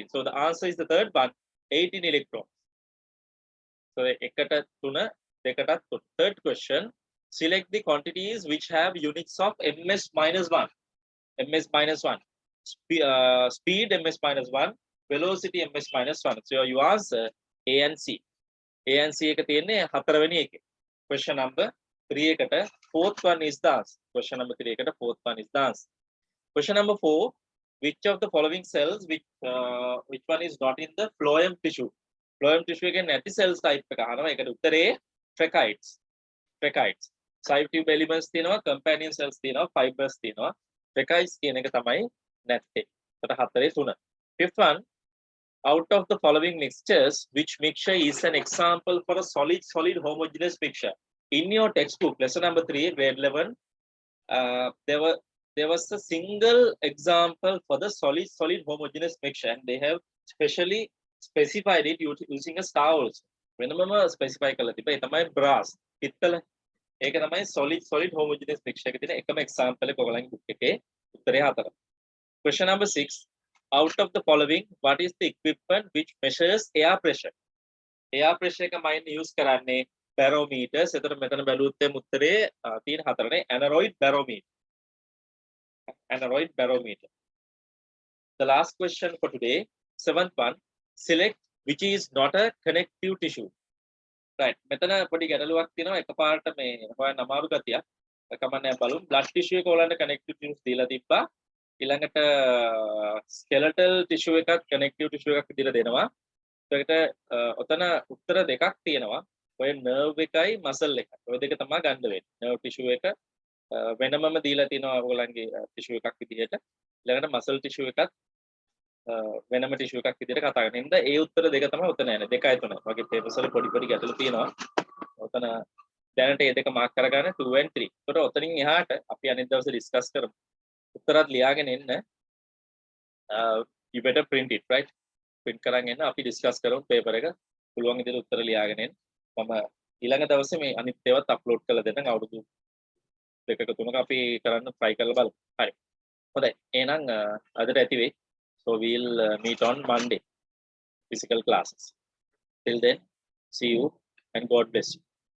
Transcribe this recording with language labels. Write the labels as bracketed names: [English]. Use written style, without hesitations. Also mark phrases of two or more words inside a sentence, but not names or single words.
[English] So the answer is the third one, 18 electrons. So [Sinhala] එකට තුන, දෙකට තුන. [English] Third question, select the quantities which have units of ms minus 1. ms minus 1. Speed ms minus 1, velocity ms minus 1. So you answer A and C. A and C [Sinhala] එක තියෙන්නේ හතරවෙනි එකේ. [English] Question number 3 එකට fourth one is the answer. Question number 3 එකට fourth one is the answer. Question number 4, which of the following cells which one is not in the phloem tissue? Phloem tissue [Sinhala] එකේ නැති [English] cells type [Sinhala] එක අහනවා. ඒකට උත්තරේ tracheids. Tracheids. [English] Side tube elements [Sinhala] තියෙනවා, [English] companion cells [Sinhala] තියෙනවා, fibers තියෙනවා. Tracheids කියන එක තමයි නැත්තේ. ඒකට හතරේ 3. [English] Fifth one, out of the following mixtures, which mixture is an example for a solid homogeneous mixture? In your textbook, lesson number 3, grade 11, there was a single example for the solid homogeneous mixture, and they have specially specified it using a star also. [Sinhala] වෙනමම specify කරලා තිබ්බා. ඒ තමයි brass, පිත්තල. ඒක තමයි [English] solid homogeneous mixture [Sinhala] එකේ තියෙන එකම example එක ඔයගලගේ book එකේ උත්තරේ 4. [English] Question number 6, out of the following, what is the equipment which measures air pressure? Air pressure [Sinhala] එක මයින් use කරන්නේ barometers. එතකොට මෙතන බැලුවොත් උත්තරේ තියෙන හතරනේ [English] aneroid barometer. Aneroid barometer. The last question for today, 7th one, select which is not a connective tissue. Right. [Sinhala] මෙතන පොඩි ගැටලුවක් තියෙනවා. එකපාරට මේ හොයන්න අමාරු ගතියක්. කමන්නේ බලමු. [English] blood tissue [Sinhala] එක ඔයාලන්ට [English] connective tissues [Sinhala] දීලා තිබ්බා. ඊළඟට [English] skeletal tissue [Sinhala] එකත් [English] connective tissue [Sinhala] එකක් දීලා දෙනවා. ඒකට ඔතන උත්තර දෙකක් තියෙනවා. ඔය nerve එකයි muscle එකයි. ඔය දෙක තමයි ගන්න වෙන්නේ. [English] nerve tissue [Sinhala] එක වෙනමම දීලා තිනවා ඔයගොල්ලන්ගේ tissue එකක් විදිහට. ඊළඟට [English] muscle tissue [Sinhala] එකත් වෙනම tissue එකක් විදිහට කතා කරන. හින්දා ඒ උත්තර දෙක තමයි උතන යන්නේ. 2යි 3යි. වගේ papers වල පොඩි ගැටලු තියෙනවා. ඔතන දැනට මේ දෙක මාක් කරගන්න 2 and 3. ඒකට ඔතනින් එහාට අපි අනිත් දවසේ ඩිස්කස් කරමු. උත්තරත් ලියාගෙන එන්න. [English] You better print it, right? [Sinhala] print කරන් එන්න අපි ඩිස්කස් කරමු paper එක. පුළුවන් විදිහට උත්තර ලියාගෙන එන්න. මම ඊළඟ දවසේ මේ අනිත් ඒවාත් අප්ලෝඩ් කරලා දෙන්නම් අවුරුදු දෙකක තුනක අපි කරන්න try කරලා බලමු. හරි. හොඳයි. එහෙනම් අදට ඇති වෙයි. [English] So we'll meet on Monday physical classes. Till then, see you and God bless you.